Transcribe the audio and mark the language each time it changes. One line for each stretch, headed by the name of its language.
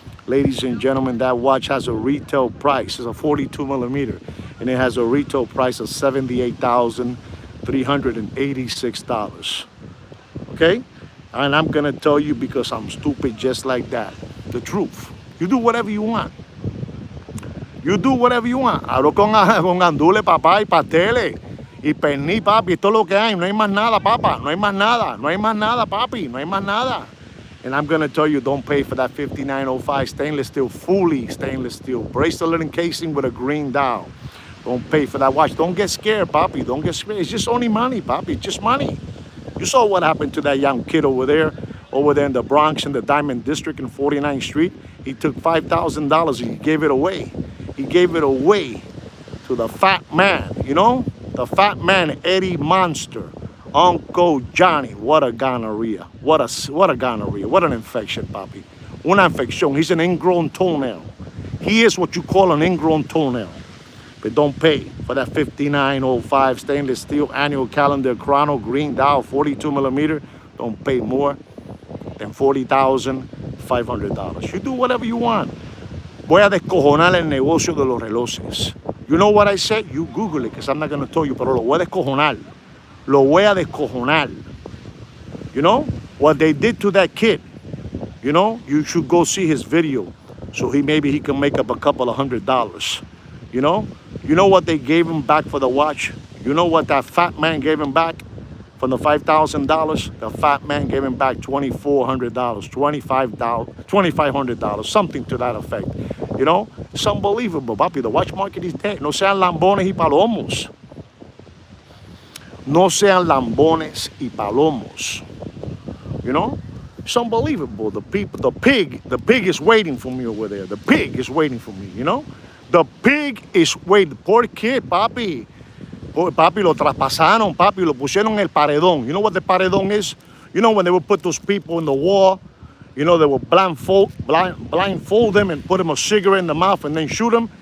English: Ladies and gentlemen, that watch has a retail price. It's a 42 millimeter, and it has a retail price of $78,386. Okay? And I'm gonna tell you because I'm stupid just like that. The truth. You do whatever you want. You do whatever you want.
Spanish: Hablo con gandules, papá, y pasteles. Y pernil, papi. Esto es lo que hay. No hay más nada, papá. No hay más nada. No hay más nada, papi. No hay más nada.
English: And I'm gonna tell you, don't pay for that 5905 stainless steel, fully stainless steel. Bracelet and casing with a green dial. Don't pay for that watch. Don't get scared, papi. Don't get scared. It's just only money, papi. It's just money. You saw what happened to that young kid over there in the Bronx in the Diamond District in 49th Street. He took $5,000 and he gave it away. He gave it away to the fat man, you know? The fat man, Eddie Monster. Uncle Johnny. What a gonorrhea. What a gonorrhea. What an infection, papi.
Spanish: Una infección.
English: He's an ingrown toenail. He is what you call an ingrown toenail. But don't pay for that 5905 stainless steel annual calendar chrono green dial 42 millimeter. Don't pay more than $40,500. You do whatever you want.
Spanish: Voy a descojonar el negocio de los relojes.
English: You know what I said? You Google it, because I'm not going to tell you,
Spanish: pero lo voy a descojonar. Lo voy a descojonar.
English: You know? What they did to that kid, you know? You should go see his video. So maybe he can make up a couple of $100. You know? You know what they gave him back for the watch? You know what that fat man gave him back? From the $5,000, the fat man gave him back $2,400, $2,500, something to that effect. You know, it's unbelievable, papi. The watch market is dead.
Spanish: No sean lambones y palomos. No sean lambones y palomos.
English: You know, it's unbelievable. The pig is waiting for me over there. The pig is waiting for me. You know, the pig is waiting. Poor kid,
Spanish: papi. Papi, lo traspasaron, papi, lo pusieron en el paredón.
English: You know what the paredón is? You know when they would put those people in the wall, you know, they would blindfold them and put them a cigarette in the mouth and then shoot them?